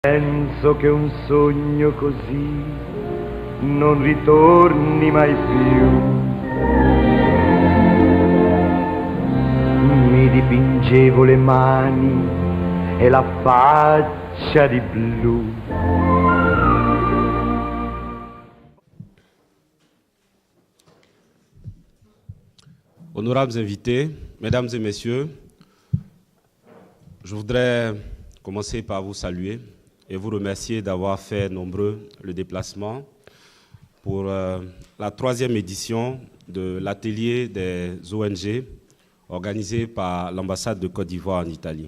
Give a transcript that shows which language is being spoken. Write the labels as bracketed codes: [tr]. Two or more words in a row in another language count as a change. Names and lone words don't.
[it] Penso che un sogno così non ritorni mai più. Mi dipingevo le mani e la faccia di blu. [fr] Honorables invités, mesdames et messieurs, je voudrais commencer par vous saluer et vous remercier d'avoir fait nombreux le déplacement pour la 3e édition de l'atelier des ONG organisé par l'ambassade de Côte d'Ivoire en Italie.